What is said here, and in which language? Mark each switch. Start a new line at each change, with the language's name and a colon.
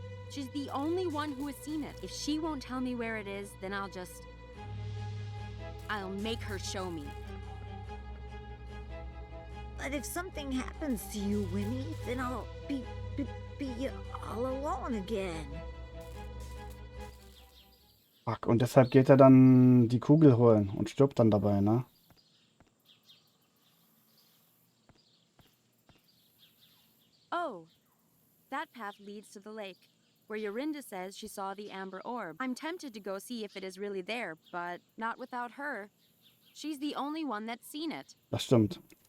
English: She's the only one who has seen it. If she won't tell me where it is, then I'll make her show me. But if something happens to you, Winnie, then I'll be all alone again.
German: Fuck, und deshalb geht er dann die Kugel holen und stirbt dann dabei, ne?
English: Oh, that path leads to the lake, where Yorinda says she saw the Amber Orb. I'm tempted to go see if it is really there, but not without her. She's the only one that's seen it.
German: Das stimmt.